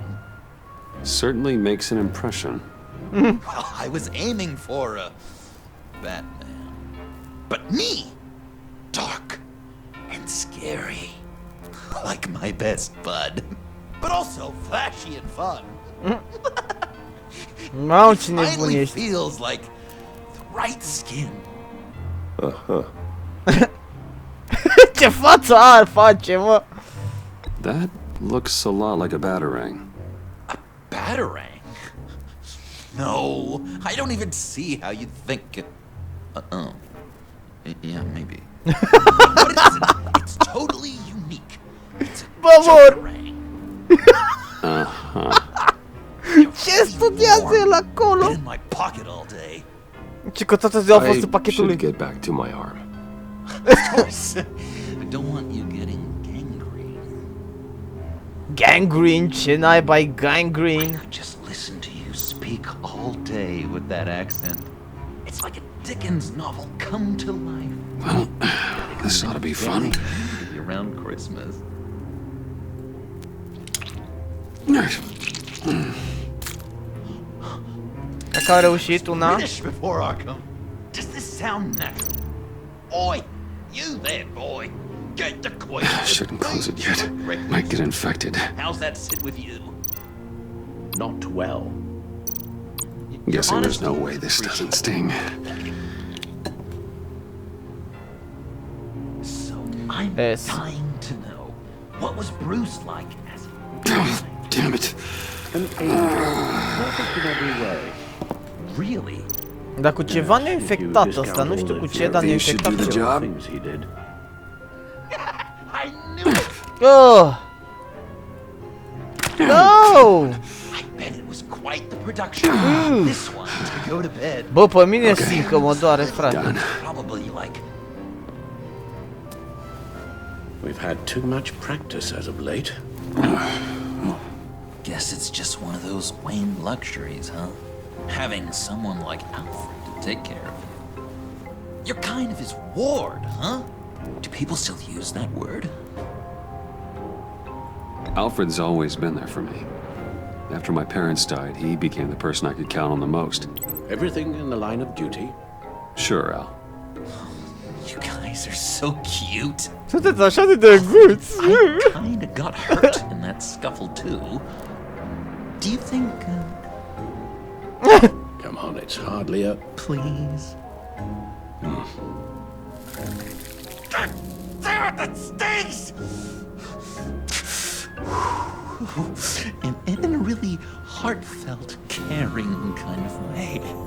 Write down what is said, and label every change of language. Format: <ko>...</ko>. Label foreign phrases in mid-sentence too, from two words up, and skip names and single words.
<en>Certainly makes an impression. Well, I was aiming for a Batman. But me, dark and scary. Like my best bud. But also flashy and fun.</en> <ro>Mamă, ce nebun</ro> <en>Finally</en> <ro>ești.</ro> <en>feels like the right skin.</en> <ro>Ce față ar face, mă?</ro> <en>That looks a lot like a batarang. Batarang? No, I don't even see how you'd think it. Oh. Yeah, maybe. But it isn't. It's totally unique. It's a batarang.</en> <ro>Ce studiază el acolo?</ro> <en>Been in my pocket all day.</en> <ro>Ce că toată ziua a fost în</ro> <en>I</en> <ro>pachetul</ro> <en>should</en> <ro>lui.</ro> <en>get back to my arm. Of course. I don't want you getting gangrene. Gangrene?</en> <ro>Ce naiba-i gangrene?</ro> <en>I could just listen to you speak all day with that accent. It's like a Dickens novel come to life. Well, this ought to be fun. Maybe around Christmas.</en> <ro>Dacă a reușit una.</ro> <en>Finish before Arkham. Does this sound natural? Oi, you there, boy. Get the coin. Shouldn't close it yet. Might get infected. How's that sit with you? Not well. Guessing there's no way this doesn't sting. So I'm Yes. dying to know, what was Bruce like as a Oh, damn it. Perfect in every way. really?</en> <ro>Dar cu ceva ne-a infectat ăsta, nu știu cu ce, dar ne-a</ro> <en>You should</en> <ro>infectat</ro> <en>do the</en> <ro>ceva.</ro> <en>job. Things he did. I knew it! No! I bet it was quite the production. This one to go to bed.</en> <ro>Bă, pe mine simt că mă doare, frate.</ro> <en>Done. Probably like We've had too much practice as of late. Guess it's just one of those Wayne luxuries, huh? Having someone like Alfred to take care of him. You're kind of his ward, huh? Do people still use that word? Alfred's always been there for me. After my parents died, he became the person I could count on the most. Everything in the line of duty. Sure, Al. You guys are so cute.</en> <ro>Sunteți așa de drăguți.</ro> <en>I kinda got hurt in that scuffle too. Do you think, Come on, it's hardly a... please? Damn it, that stings! And in a really heartfelt, caring kind of way.</en>